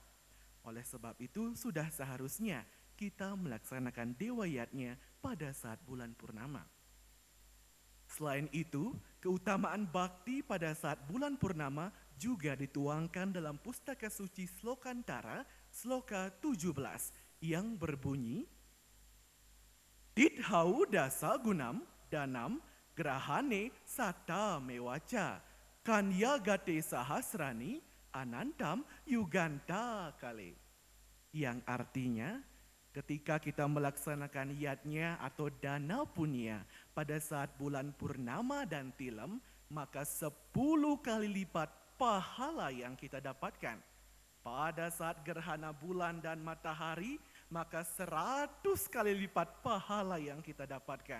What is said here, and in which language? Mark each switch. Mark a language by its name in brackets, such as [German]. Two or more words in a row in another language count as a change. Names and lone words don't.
[Indonesian] Oleh sebab itu sudah seharusnya kita melaksanakan dewa yatnya pada saat bulan purnama. Selain itu, keutamaan bakti pada saat bulan purnama juga dituangkan dalam Pustaka Suci Slokantara, Sloka 17, yang berbunyi, [Sanskrit] Tidhau dasa gunam danam grahane sata mewaca kanyagate sahasrani anantam yuganta kale. [Indonesian] Yang artinya, ketika kita melaksanakan yatnya atau dana punya pada saat bulan purnama dan tilem, maka 10 kali lipat pahala yang kita dapatkan. Pada saat gerhana bulan dan matahari, maka 100 kali lipat pahala yang kita dapatkan.